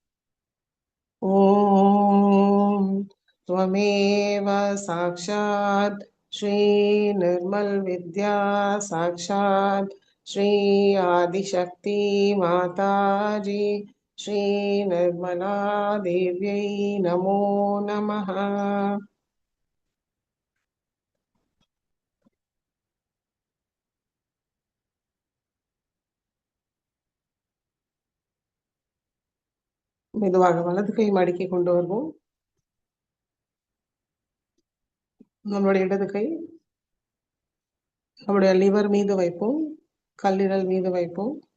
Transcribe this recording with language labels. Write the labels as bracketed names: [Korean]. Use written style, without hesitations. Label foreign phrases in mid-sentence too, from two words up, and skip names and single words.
[Sanskrit] ओम त्वमेव साक्षात् श्री निर्मल विद्या साक्षात् श्री आदिशक्ति माताजी श्री निर्मला देव्यै नमो नमः। [Tamil] மெதுவாக வலது கை மடக்கி கொண்டு வருவோம். நம்மளுடைய இடது கை நம்முடைய லிவர் மீது வைப்போம், கல்லீரல் மீது வைப்போம்.